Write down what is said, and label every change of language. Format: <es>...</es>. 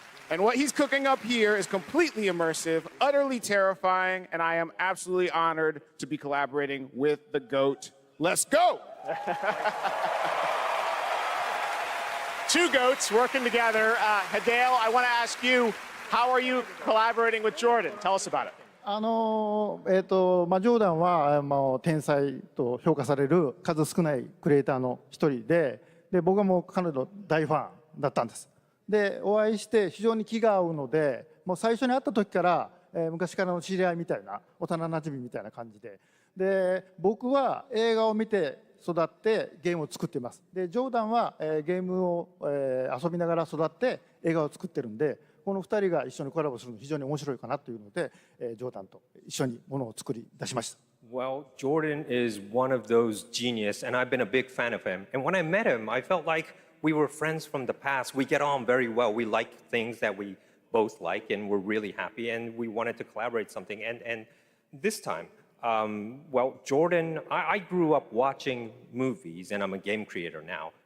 <en>And what he's cooking up here is completely immersive, utterly terrifying, and I am absolutely honored to be collaborating with the GOAT. Let's go! Two GOATs working together. Hideo, I want to ask you, how are you collaborating with Jordan? Tell us about it.</en> <ja>ジョーダンは、天才と評価される数少ないクリエイターの一人で、僕はもう彼の大ファンだったんです。で、お会いして非常に気が合うので、もう最初に会った時から、昔からの知り合いみたいな、幼なじみみたいな感じで。で、僕は映画を見て育ってゲームを作っています。で、ジョーダンは、ゲームを、遊びながら育って映画を作ってるんで、この2人が一緒にコラボするの非常に面白いかなというので、ジョーダンと一緒にものを作り出しました。</ja> <en>Well, Jordan is one of those genius, and I've been a big fan of him. And when I met him, I felt like we were friends from the past. We get on very well. We like things that we both like, and we're really happy, and we wanted to collaborate something. And this time, well, Jordan, I grew up watching movies, and I'm a game creator now.</en>